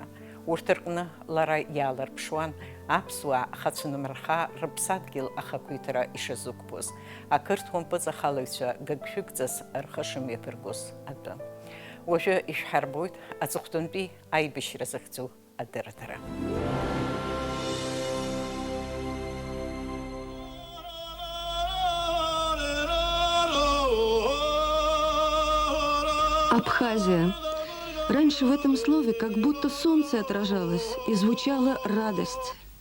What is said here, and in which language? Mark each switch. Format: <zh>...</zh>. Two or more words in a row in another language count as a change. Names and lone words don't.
<ab>Урҭ рҟны лара иаалырԥшуан аԥсуаа ахацәанымырха рыԥсадгьыл ахақәиҭра ишазықәԥоз, ақырҭуа мпыҵахалаҩцәа гыгшәыгҵас рхы шымҩаԥыргоз атәы. Уажәы ишәҳарбоит аҵыхәтәантәи аибашьра захьӡу адырраҭара.</ab> <ru>Абхазия. Раньше в этом слове как будто солнце отражалось и звучала радость.</ru>